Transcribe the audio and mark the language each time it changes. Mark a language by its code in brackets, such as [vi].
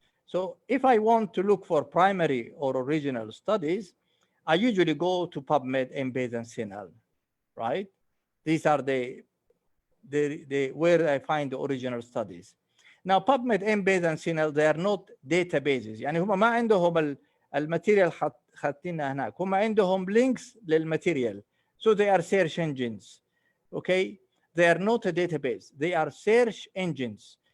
[en] So if I want to look for primary or original studies, I usually go to PubMed, Embase, and CINAHL, right? These are the where I find the original studies. Now PubMed, Embase, and CINAHL, they are not databases. [ar] يعني هم ما عندهم الماتيريال حاطينها هناك. هم عندهم links للماتيريال. [en] So they are search engines. Okay? They are not a database. They are search engines.